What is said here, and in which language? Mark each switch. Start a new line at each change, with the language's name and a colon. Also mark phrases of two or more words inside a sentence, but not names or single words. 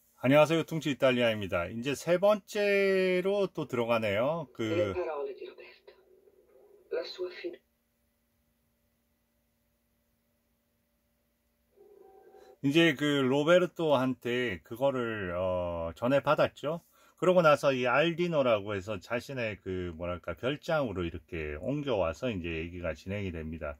Korean: 안녕하세요. 퉁치 이탈리아입니다. 이제 세 번째로 또 들어가네요.
Italian: Le parole di Roberto, la sua fiducia.
Korean: 이제 그 로베르토한테 그거를 전해 받았죠. 그러고 나서 이 알디노라고 해서 자신의 그 뭐랄까 별장으로 이렇게 옮겨와서 이제 얘기가 진행이 됩니다.